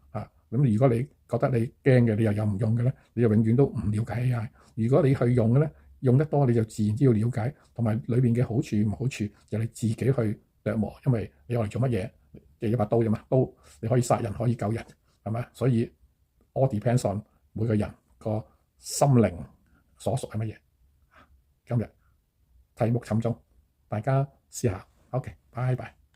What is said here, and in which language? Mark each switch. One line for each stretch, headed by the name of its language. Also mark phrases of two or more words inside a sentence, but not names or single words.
Cantonese: 咁如果你覺得你驚嘅，你又有唔用嘅咧，你就永遠都唔了解 AI。如果你去用嘅咧，用得多你就自然知道了解，同埋裏邊嘅好處唔好處就你自己去琢磨。因為你用嚟做乜嘢？就一把刀啫嘛，刀你可以殺人可以救人，係咪？所以
English: all depends on
Cantonese: 每個人個心靈所屬係乜嘢。今日題目沉重，大家試下。OK，拜拜。